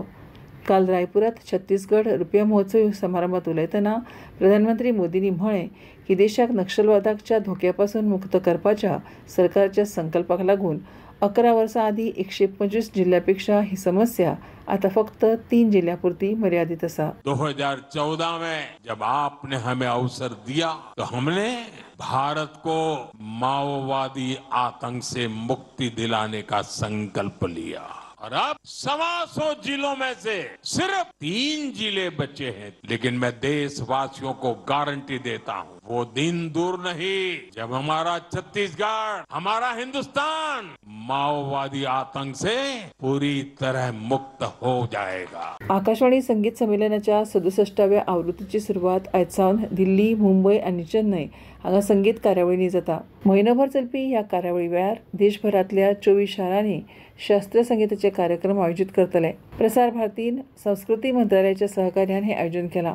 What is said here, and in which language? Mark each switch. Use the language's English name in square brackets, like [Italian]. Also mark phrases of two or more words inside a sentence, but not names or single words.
[Konkani] काल रायपुरांत छत्तीसगड रुपया महोत्सवी समारंभात उलयतना प्रधानमंत्री मोदींनी म्हळें की देशाक नक्षलवादाच्या धोक्या पासून मुक्त करपाच्या सरकारच्या संकल्पाक लागून 11 वर्सां आदीं 125 जिल्ह्यांपेक्षा ही समस्या आता फक्त 3 जिल्ह्यांपुरती मर्यादित आसा. [Hindi] 2014 में जब आपने हमें अवसर दिया तो हमने भारत को माओवादी आतंक से मुक्ति दिलाने का संकल्प लिया और अब 125 जिलों में से सिर्फ 3 जिले बचे हैं. लेकिन मैं देशवासियों को गारंटी देता हूं, वो दिन दूर नहीं जब हमारा छत्तीसगढ़, हमारा हिंदुस्तान माओवादी आतंक से पूरी तरह मुक्त हो जाएगा. [Konkani] आकाशवाणी संगीत संमेलनाच्या 67व्या आवृत्तीची सुरवात आयज सावन दिल्ली, मुंबय आनी चेन्नय हांगा संगीत कार्यावळींनी जाता. म्हयनोभर चलपी ह्या कार्यावळी वेळार देशभरांतल्या 24 शारांनी शास्त्रीय संगीताचे कार्यक्रम आयोजीत करतले. प्रसार भारतीन संस्कृती मंत्रालयाच्या सहकार्यान हे आयोजन केलां.